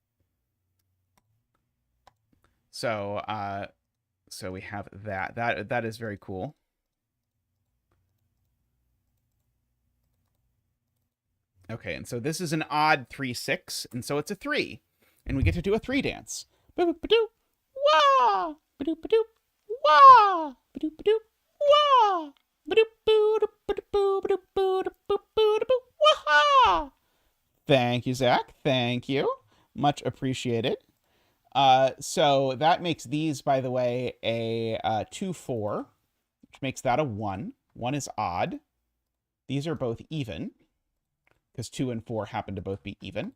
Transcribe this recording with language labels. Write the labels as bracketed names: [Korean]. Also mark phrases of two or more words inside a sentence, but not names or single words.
[English] So so we have that. That is very cool. Okay, and so this is an odd 3-6, and so it's a 3. And we get to do a 3 dance. Boop-a-doop, wah! Ba-doop-a-doop, wah! Ba-doop-a-doop, wah! Ba-doop-a-doop, thank you, Zach. Thank you. Much appreciated. So that makes these, by the way, a 2-4, which makes that a 1. 1 is odd. These are both even, because 2 and 4 happen to both be even.